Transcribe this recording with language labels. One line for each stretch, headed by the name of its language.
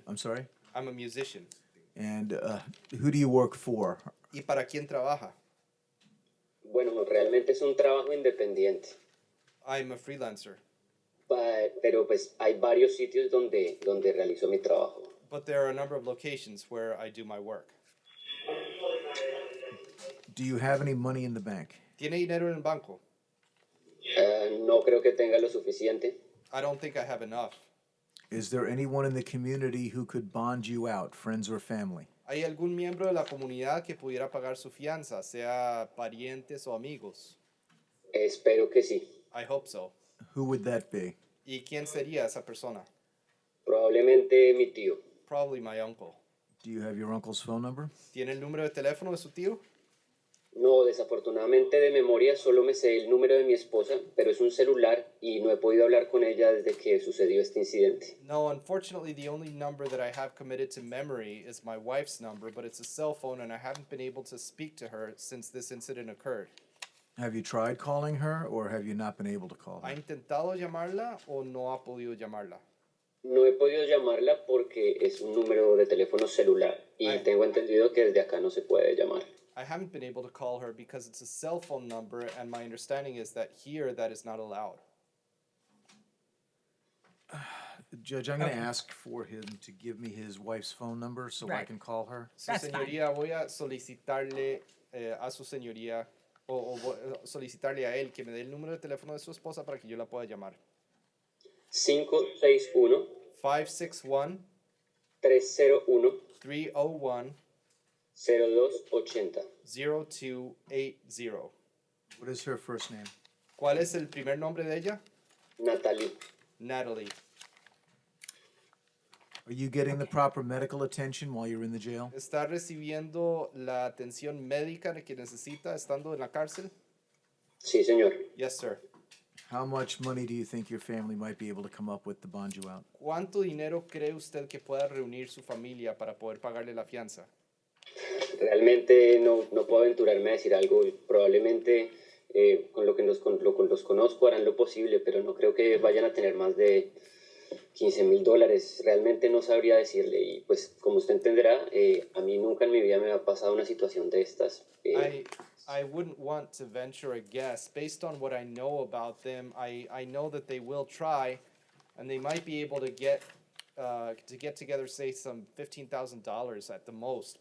English: do? I'm sorry? I'm a musician. And who do you work for?
Spanish: ¿Y para quién trabaja? Bueno, realmente es un trabajo independiente.
English: I'm a freelancer.
Spanish: Pero pues hay varios sitios donde realizo mi trabajo.
English: But there are a number of locations where I do my work. Do you have any money in the bank?
Spanish: ¿Tiene dinero en el banco? No creo que tenga lo suficiente.
English: I don't think I have enough. Is there anyone in the community who could bond you out, friends or family?
Spanish: ¿Hay algún miembro de la comunidad que pudiera pagar su fianza, sea parientes o amigos? Espero que sí.
English: I hope so. Who would that be?
Spanish: ¿Y quién sería esa persona? Probablemente mi tío.
English: Probably my uncle. Do you have your uncle's phone number?
Spanish: ¿Tiene el número de teléfono de su tío? No, desafortunadamente de memoria solo me sé el número de mi esposa, pero es un celular y no he podido hablar con ella desde que sucedió este incidente.
English: No, unfortunately, the only number that I have committed to memory is my wife's number, but it's a cell phone and I haven't been able to speak to her since this incident occurred. Have you tried calling her or have you not been able to call
Spanish: ¿Ha
English: her?
Spanish: intentado llamarla o no ha podido llamarla? No he podido llamarla porque es un número de teléfono celular y Ay. tengo entendido que desde acá no se puede llamar.
English: I haven't been able to call her because it's a cell phone number, and my understanding is that here that is not allowed. Judge, I'm going to ask for him to give me his wife's phone number so I Right. can call her.
Spanish: Su
English: That's fine.
Spanish: señoría, voy a solicitarle a su señoría solicitarle a él que me dé el número de teléfono de su esposa para que yo la pueda llamar. 561 561 301 301 0280. 0280.
English: What is her first name?
Spanish: ¿Cuál es el primer nombre de ella? Natalie. Natalie.
English: Are you getting the proper medical attention while you're in the jail?
Spanish: ¿Está recibiendo la atención médica que necesita estando en la cárcel? Sí, señor.
English: Yes, sir. How much money do you think your family might be able to come up with to bond you out?
Spanish: ¿Cuánto dinero cree usted que pueda reunir su familia para poder pagarle la fianza? Realmente no puedo aventurarme a decir algo. Probablemente con lo que los conozco harán lo posible, pero no creo que vayan a tener más de $15,000. Realmente no sabría decirle. Y pues como usted entenderá, a mí nunca en mi vida me ha pasado una situación de estas.
English: I wouldn't want to venture a guess. Based on what I know about them, I know that they will try, and they might be able to get together, say, some $15,000 at the most.